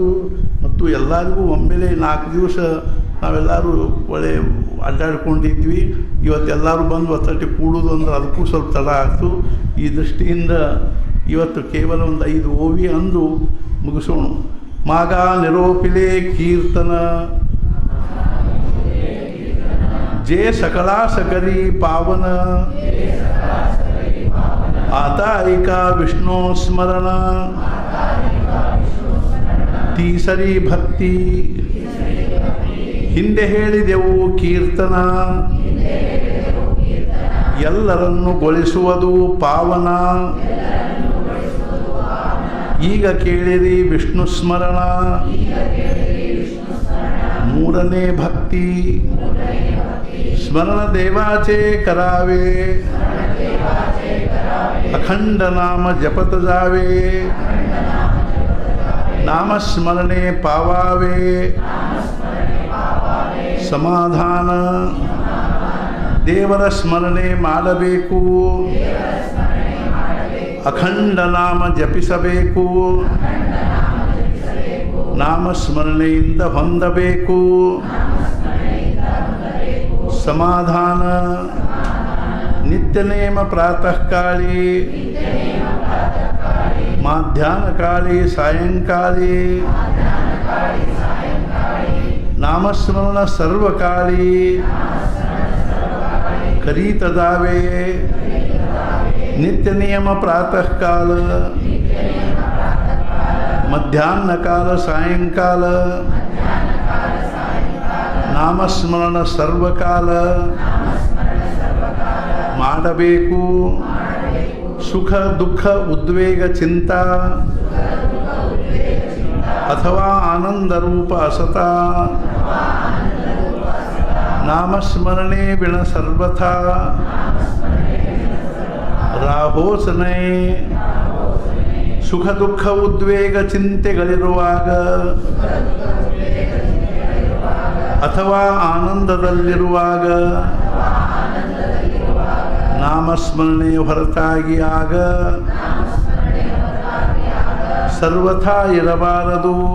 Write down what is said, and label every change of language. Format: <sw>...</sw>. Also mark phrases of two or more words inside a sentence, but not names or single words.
<kn>ಮತ್ತು ಎಲ್ಲರಿಗೂ ಒಮ್ಮೆಲೆ 4 ದಿವಸ ನಾವೆಲ್ಲರೂ ಒಳ್ಳೆ ಅಡ್ಡಾಡ್ಕೊಂಡಿದ್ವಿ. ಇವತ್ತೆಲ್ಲರೂ ಬಂದು ಒತ್ತಟ್ಟಿ ಕೂಡೋದು ಅಂದ್ರೆ ಅದಕ್ಕೂ ಸ್ವಲ್ಪ ತಡ ಆಗ್ತು. ಈ ದೃಷ್ಟಿಯಿಂದ ಇವತ್ತು ಕೇವಲ ಒಂದು 5 ಓವಿ ಅಂದು ಮುಗಿಸೋಣ.</kn> <mr>मागा निरोपिले कीर्तन जे सकला सकरी पावन आता ऐका विष्णू स्मरण</mr> <kn>तीसरी ಭಕ್ತಿ ಹಿಂದೆ ಹೇಳಿದೆವು ಕೀರ್ತನ ಎಲ್ಲರನ್ನು ಗೊಳಿಸುವುದು ಪಾವನ ಈಗ ಕೇಳಿರಿ ವಿಷ್ಣು ಸ್ಮರಣ ಮೂರನೇ ಭಕ್ತಿ</kn> <mr>स्मरण देवाचे करावे अखंड नाम जपत जावे नामस्मरणे पावावे समाधान</mr> <kn>ದೇವರ ಸ್ಮರಣೆ ಮಾಡಬೇಕು ಅಖಂಡ ನಾಮ ಜಪಿಸಬೇಕು ನಾಮಸ್ಮರಣೆಯಿಂದ ಹೊಂದಬೇಕು ಸಮಾಧಾನ</kn> <mr>नित्य नेम प्रातः काले माध्याह्न काले सायंकाले नामस्मरण सर्वकाले करीत जावे नित्य नियम प्रातः काल मध्याह्न काल सायंकाल नामस्मरण सर्वकाल</mr> <kn>ಮಾಡಬೇಕು ಸುಖ ದುಃಖ ಉದ್ವೇಗ ಚಿಂತಾ</kn> <mr>अथवा आनंद रूप असता नामस्मरणे बिण सर्वथा राहोसने</mr> <kn>ಸುಖ ದುಃಖ ಉದ್ವೇಗ ಚಿಂತೆಗಳಿರುವಾಗ ಅಥವಾ ಆನಂದದಲ್ಲಿರುವಾಗ ನಾಮಸ್ಮರಣೆ ಹೊರತಾಗಿ ಆಗ ಸರ್ವಥಾ ಇರಬಾರದು</kn>